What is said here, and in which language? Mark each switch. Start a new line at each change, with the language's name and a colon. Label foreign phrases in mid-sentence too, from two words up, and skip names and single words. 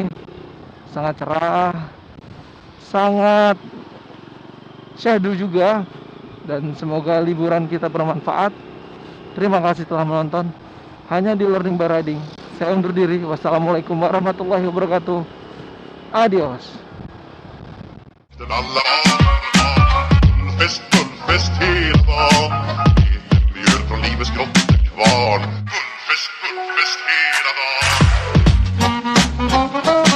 Indonesian: Sangat cerah, sangat syahdu juga, dan semoga liburan kita bermanfaat. Terima kasih telah menonton hanya di Learning by Riding. Saya undur diri.
Arabic: والسلام عليكم ورحمة الله وبركاته.
Indonesian: Adios.
Swedish: Fullfest hela dagen. Mjöl från livets grottekvarn. Fullfest hela dagen.